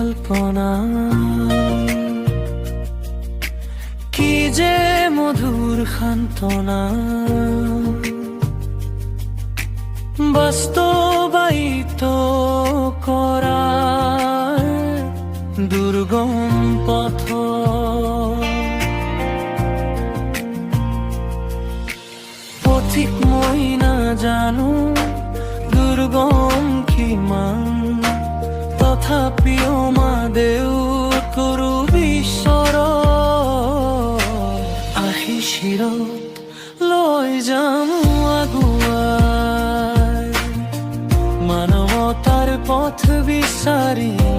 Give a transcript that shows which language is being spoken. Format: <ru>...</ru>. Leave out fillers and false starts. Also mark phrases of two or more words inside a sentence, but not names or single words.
<bn>কল্পনা কি যে মধুর সান্তনা বাস্তবায়িত করা</bn> <as>দুর্গম পথ পথিক মই না জানো দুর্গম কিমান তথাপিও মা দেউ কৰো বিশ্বৰ আহি শিৰত লৈ যাম আগুৱাই মানৱতাৰ পথ বিচাৰি</as>